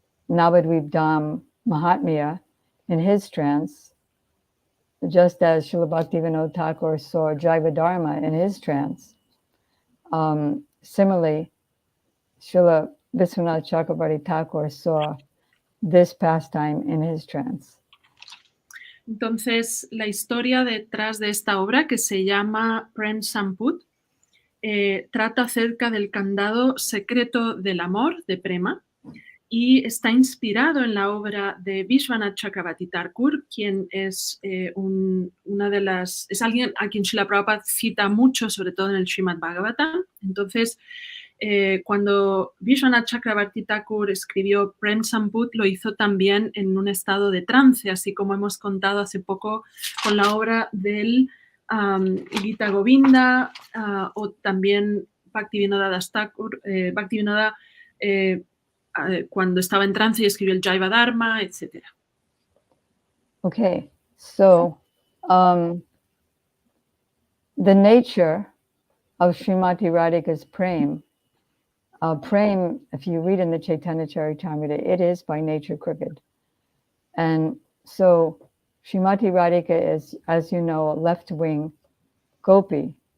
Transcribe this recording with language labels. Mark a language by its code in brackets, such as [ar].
[en] Dham Mahatmya in his trance, just as Srila Bhakti Vinod Thakur saw Jaiva Dharma in his trance. Similarly, Srila Vishwanath Chakrabarti Thakur saw this pastime in his trance. [es] Entonces, la historia detrás de esta obra, que se llama Prem Samput, trata acerca del candado secreto del amor de Prema y está inspirado en la obra de Vishwanath Chakrabarti Thakur, quien es es alguien a quien Srila Prabhupada cita mucho, sobre todo en el Srimad Bhagavatam. Entonces, Cuando Vishwanath Chakrabarti Thakur escribió Prem Sambut, lo hizo también en un estado de trance, así como hemos contado hace poco con la obra del Gita Govinda o también Bhaktivinoda Das Thakur, Bhaktivinoda cuando estaba en trance y escribió el Jaiva Dharma, etc. [en] Okay, so the nature of Srimati Radhika's prem, prem, if you read in the Chaitanya Charitamrita, it is by nature crooked. And so Srimati Radhika is, as you know, a left-wing gopi.